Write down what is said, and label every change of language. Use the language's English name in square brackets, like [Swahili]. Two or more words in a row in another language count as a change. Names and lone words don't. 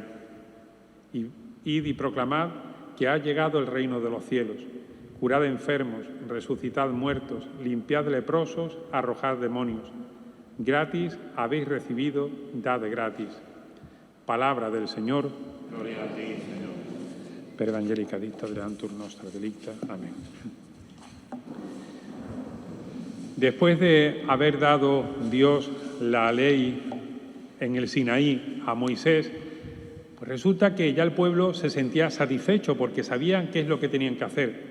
[Spanish] Id y proclamad que ha llegado el reino de los cielos. Curad enfermos, resucitad muertos, limpiad leprosos, arrojad demonios. Gratis habéis recibido, dad gratis. Palabra del Señor. Gloria a ti, Señor. [Latin] Per evangelica dicta deantur nostra delicta. [Spanish] Amén. Después de haber dado Dios la ley en el Sinaí a Moisés, pues resulta que ya el pueblo se sentía satisfecho porque sabían qué es lo que tenían que hacer.